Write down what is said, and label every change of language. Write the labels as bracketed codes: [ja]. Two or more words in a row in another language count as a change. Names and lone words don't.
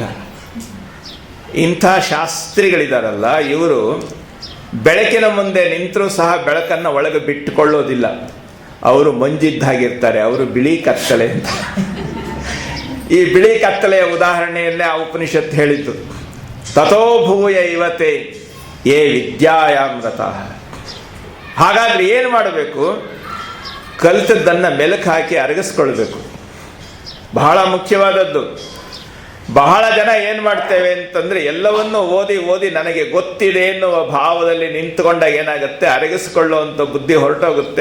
[kn] ಇಂಥ ಶಾಸ್ತ್ರಿಗಳಿದಾರಲ್ಲ, ಇವರು ಬೆಳಕಿನ ಮುಂದೆ ನಿಂತರೂ ಸಹ ಬೆಳಕನ್ನು ಒಳಗೆ ಬಿಟ್ಟುಕೊಳ್ಳೋದಿಲ್ಲ. ಅವರು ಮಂಜಿದ್ದಾಗಿರ್ತಾರೆ, ಅವರು ಬಿಳಿ ಕತ್ತಲೆ ಅಂತ. ಈ ಬಿಳಿ ಕತ್ತಲೆಯ ಉದಾಹರಣೆಯನ್ನೇ ಆ ಉಪನಿಷತ್ತು ಹೇಳಿದ್ದು. [sa] ತಥೋ ಭೂಯ ಇವತೆ ಯೇ ವಿದ್ಯಾಯಾಮ್ರತಃ. [kn] ಹಾಗಾದ್ರೆ ಏನು ಮಾಡಬೇಕು? ಕಲಿತದ್ದನ್ನು ಮೆಲುಕು ಹಾಕಿ ಅರಗಿಸ್ಕೊಳ್ಬೇಕು. ಬಹಳ ಮುಖ್ಯವಾದದ್ದು. ಬಹಳ ಜನ ಏನು ಮಾಡ್ತೇವೆ ಅಂತಂದರೆ ಎಲ್ಲವನ್ನೂ ಓದಿ ಓದಿ ನನಗೆ ಗೊತ್ತಿದೆ ಎನ್ನುವ ಭಾವದಲ್ಲಿ ನಿಂತುಕೊಂಡಾಗ ಏನಾಗುತ್ತೆ, ಅರಗಿಸಿಕೊಳ್ಳುವಂಥ ಬುದ್ಧಿ ಹೊರಟೋಗುತ್ತೆ.